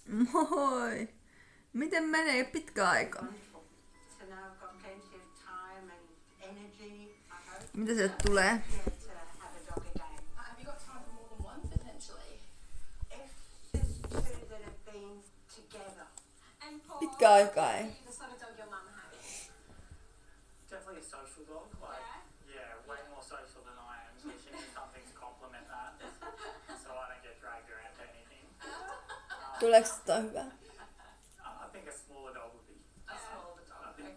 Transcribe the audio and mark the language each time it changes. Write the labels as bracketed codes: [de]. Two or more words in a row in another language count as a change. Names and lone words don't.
[fi] Moi! Miten menee pitkä aika? Mitä sieltä tulee? Pitkä aikaa ei. [en] Definitely a social dog. Like, yeah, way more social than I am. So she needs something to complement that. So I don't get dragged around to anything. [fi] Tuleeko sitä hyvää? [en] I think a smaller dog would be. A smaller dog. I think.